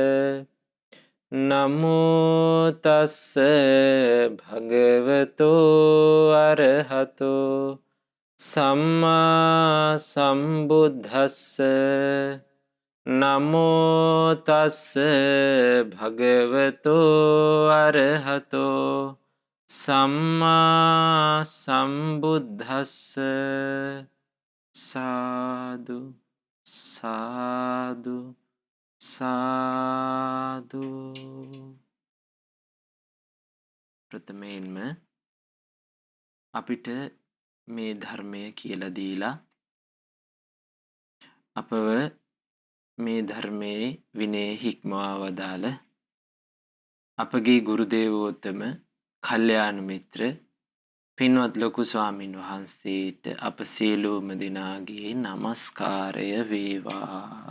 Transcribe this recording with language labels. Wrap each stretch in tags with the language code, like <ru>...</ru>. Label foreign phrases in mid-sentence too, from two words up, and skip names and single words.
<pi>नमो तस्से भगवतो अरहतो सम्मा संबुद्धस्से नमो तस्से भगवतो अरहतो सम्मा संबुद्धस्से साधु साधु साधु</pi> <si>ප්‍රථමයෙන්ම අපිට මේ ධර්මය කියලා දීලා අපව මේ ධර්මයේ විනය හික්මවා වදාළ අපගේ ගුරු දේවෝත්තම කල්යාණ මිත්‍ර පින්වත් ලොකු ස්වාමින් වහන්සේට අප සියලුම දෙනාගේ නමස්කාරය වේවා.</si>